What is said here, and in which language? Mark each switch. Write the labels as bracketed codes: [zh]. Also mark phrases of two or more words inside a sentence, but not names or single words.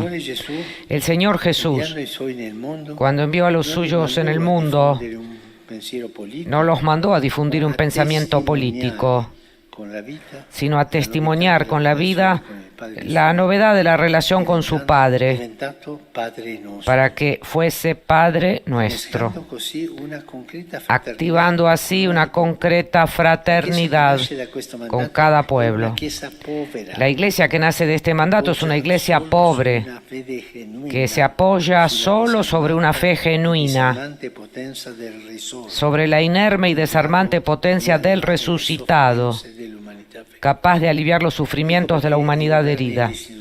[es] El Señor Jesús, cuando envió a los suyos en el mundo, no los mandó a difundir un pensamiento político, sino a testimoniar con la vida la novedad de la relación con su Padre, [it] diventato Padre nostro, [es] para que fuese Padre nuestro, [it] innescando così una concreta fraternità. [es] activando así una concreta fraternidad con cada pueblo. La iglesia que nace de este mandato es una iglesia pobre, que se apoya solo sobre una fe genuina, sobre la inerme y desarmante potencia del resucitado, capaz de aliviar los sufrimientos de la humanidad herida.